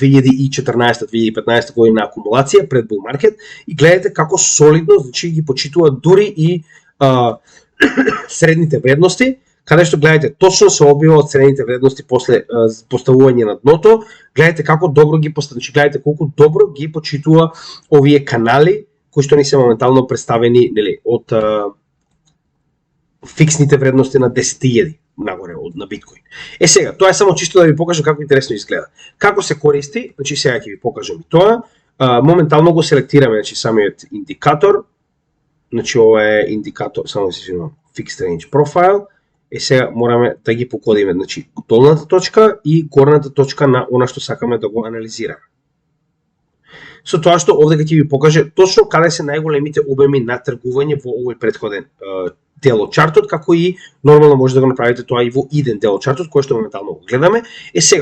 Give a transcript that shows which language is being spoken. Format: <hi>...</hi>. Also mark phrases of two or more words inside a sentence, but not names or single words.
<mk>2014-2015 година акумулација пред</mk> <en>bull market</en> <mk>и гледате како солидно, значи ги почитуваат дури и средните вредности, каде што гледате точно се одбива од средните вредности после поставување на дното, гледате како добро ги значи гледате колку добро ги почитува овие канали кои што ни се моментално представени, нели, од фиксните вредности на 10.000 нагоре на биткоин. Сега, тоа е само чисто да ви покажам како интересно изгледа. Како се користи, значи сега ќе ви покажам и тоа. Моментално го селектираме, значи самиот индикатор. Значи ова е индикатор, само да се извинувам,</mk> <en>fixed range profile.</en> <mk>Сега мораме да ги покодиме, значи долната точка и горната точка на она што сакаме да го анализираме. Со тоа што овде ќе ви покаже точно каде се најголемите обеми на тргување во овој претходен дел од чартот, како и нормално може да го направите тоа и во иден дел од чартот, кој што моментално го гледаме.</mk>